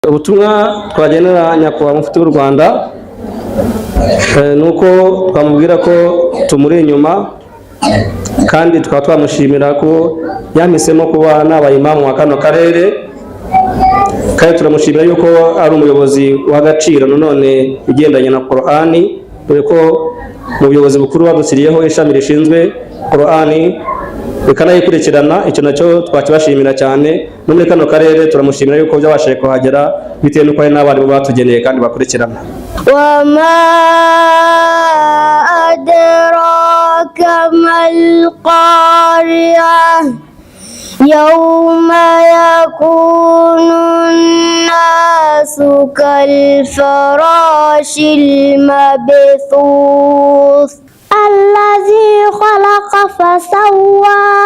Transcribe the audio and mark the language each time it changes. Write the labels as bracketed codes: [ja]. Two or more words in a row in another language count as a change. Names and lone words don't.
[rw] ubutumwa twagenera nyakubahwa mufti w'u Rwanda nuko twamubwira ko tumuri inyuma kandi tukaba twamushimira ko yamisemo kuba n'abayimamu wa kano karere, kandi turamushimira yuko ari umuyobozi w'agaciro none igendanye na Qur'ani, dore ko mu buyobozi bukuru badusiriyeho ishami rishinzwe Qur'ani bikanayikurikirana. Icyo nacyo twakibashimira cyane, no muri kano karere turamushimira yuko byabashije kuhagera bitewe n'uko hari n'abarimu batugeneye kandi bakurikirana. [ar] وما أدراك ما القارعة يوم يكون الناس كالفراش المبثوث الذي خلق فسوى